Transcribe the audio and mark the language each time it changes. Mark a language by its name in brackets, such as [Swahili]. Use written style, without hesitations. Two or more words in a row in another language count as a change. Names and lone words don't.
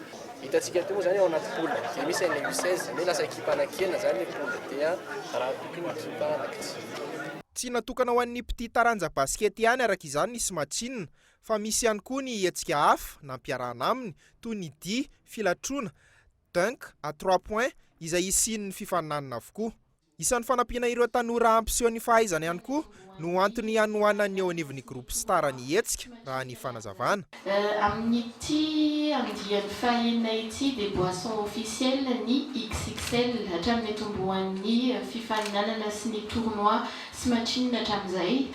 [Malagasy] Hitantsika eto moa zany ao anaty polina dia misy an'ilay U16 zany lasa ekipa anankena zany le polina dia raha tokony ekipa anankitelo. Tsy natokana ho an'ny mpity taranja basket ihany araka izany ny smatrin, fa misy ihany koa ny hetsika hafa nampiarahana aminy toy ny dia, filatrona, [French] dunk à 3 points [Malagasy] izay isian'ny fifaninanana avokoa. isan'ny fanampiana ireo tanora ampiseho ny fahaizana ihany koa no antony hanoanany eo anivon'ny groupe star ny hetsika raha ny fanazavana. Amin'ity andian'ny fahaenina ity dia [French] boisson officielle [Malagasy] ny XXL hatramin'ny tomboan'ny fifaninanana sy ny tournoi sy matchinina hatramin'izay.